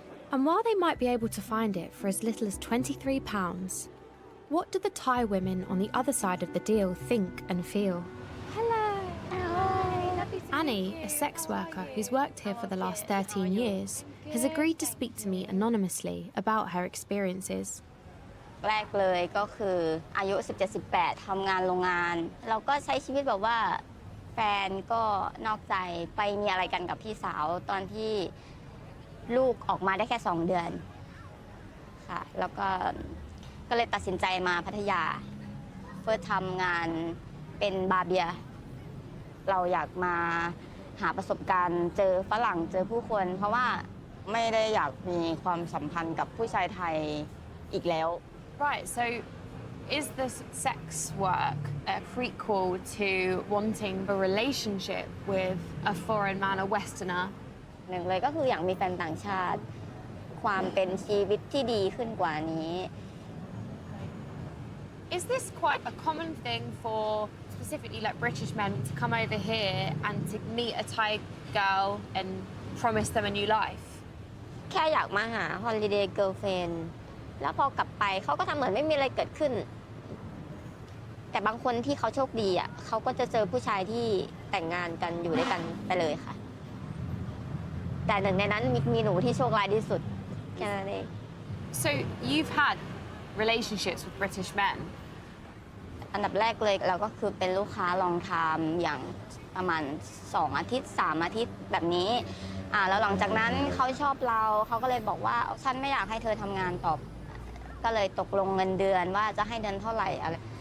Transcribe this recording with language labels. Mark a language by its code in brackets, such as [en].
[en] And while they might be able to find it for as little as £23, what do the Thai women on the other side of the deal think and feel? Hello. Hi. Lovely to Annie, meet you. a sex worker who's worked here for the last 13 years, has agreed to speak to me anonymously about her experiences. [th] แรกเลยก็คืออายุ 17-18 ทำงานโรงงาน เราก็ใช้ชีวิตแบบว่าแฟนก็นอกใจไปมีอะไรกันกับพี่สาวตอนที่ลูกออกมาได้แค่2 เดือนค่ะแล้วก็ ก็เลยตัดสินใจมาพัทยาเพื่อทำงานเป็นบาร์เบียร์เราอยากมาหาประสบการณ์เจอฝรั่งเจอผู้คนเพราะว่าไม่ได้อยากมีความสัมพันธ์กับผู้ชายไทยอีกแล้ว [en] Right, so is this sex work a prequel to wanting a relationship with a foreign man, a Westerner? [th] หนึ่งเลยก็คืออยากมีแฟนต่างชาติความเป็นชีวิตที่ดีขึ้นกว่านี้ [en] Is this quite a common thing for specifically like British men to come over here and to meet a Thai girl and promise them a new life? [th] แค่อยากมาหา [en] holiday girlfriend [th] แล้วพอกลับไปเขาก็ทำเหมือนไม่มีอะไรเกิดขึ้นแต่บางคนที่เขาโชคดีอ่ะเขาก็จะเจอผู้ชายที่แต่งงานกันอยู่ด้วยกันไปเลยค่ะแต่หนึ่งในนั้นมีหนูที่โชคร้ายที่สุดแค่นั้นเอง [en] So you've had relationships with British men? [th] อันดับแรกเลยเราก็คือเป็นลูกค้าลองทำอย่างประมาณ2 อาทิตย์ 3 อาทิตย์แบบนี้แล้วหลังจากนั้นเขาชอบเราเขาก็เลยบอกว่าฉันไม่อยากให้เธอทำงานต่อก็เลยตกลงเงินเดือนว่าจะให้เดือนเท่าไหร่อะไร